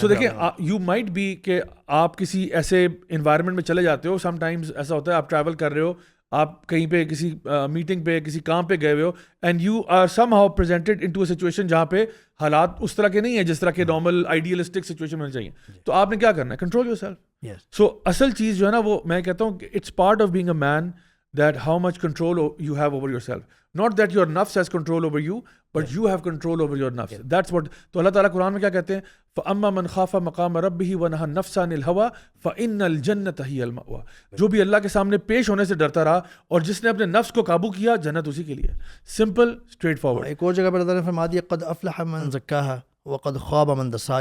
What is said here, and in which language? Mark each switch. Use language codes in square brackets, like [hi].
[ur] سو دیکھیں [en] you might be [ur] کہ آپ کسی ایسے انوائرمنٹ میں چلے جاتے ہو, سم ٹائمز ایسا ہوتا ہے آپ ٹریول کر رہے ہو, آپ کہیں پہ کسی میٹنگ پہ کسی کام پہ گئے ہوئے ہو, [en] and you are some how presented in to a situation [ur] جہاں پہ حالات اس طرح کے نہیں ہیں جس طرح کے نارمل آئیڈیلسٹک سچویشن ہونا چاہیے. تو آپ نے کیا کرنا ہے, [en] Control yourself. [ur] سو اصل چیز جو ہے نا وہ میں کہتا ہوں کہ [en] It's part of being a man that how much control you have over yourself. Not that your nafs has control over you, but you have control over your nafs. That's what. [ur] تو اللہ تعالیٰ قرآن میں کیا کہتے ہیں, [ar] فَأَمَّا مَنْ خَافَ مَقَامَ رَبِّهِ وَنَهَى النَّفْسَ عَنِ الْهَوَىٰ فَإِنَّ الْجَنَّةَ هِيَ الْمَأْوَىٰ. [ur] جو بھی اللہ کے سامنے پیش ہونے سے ڈرتا رہا اور جس نے اپنے نفس کو قابو کیا, جنت اسی کے لیے. [en] Simple, straightforward. [ur] ایک اور جگہ پر اللہ تعالیٰ نے فرما دیا [ar] قد افلح من زکاها وقد خاب من دساها.